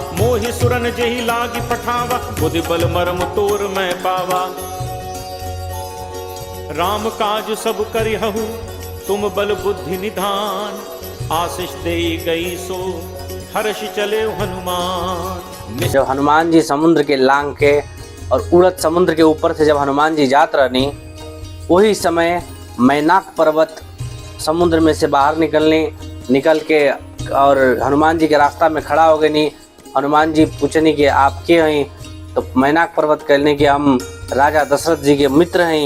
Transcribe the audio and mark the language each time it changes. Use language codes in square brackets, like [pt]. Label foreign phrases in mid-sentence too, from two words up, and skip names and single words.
[awa] मोहि सुरन जेहि लागी पठावा, बुद्धि बल मरम तोर मैं पावा। राम काज सब करिहु, तुम बल बुद्धि निधान। आशीष दे गई सो, हर्ष चले हनुमान। [bho] जब हनुमान जी समुद्र के लांग के और उड़द समुद्र के ऊपर से जब हनुमान जी जात रहनी, वही समय मैनाक पर्वत समुद्र में से बाहर निकल के और हनुमान जी के रास्ता में खड़ा हो गई। हनुमान जी पूछनी कि आप के हैं? तो मैनाक पर्वत कहने कि हम राजा दशरथ जी के मित्र हैं।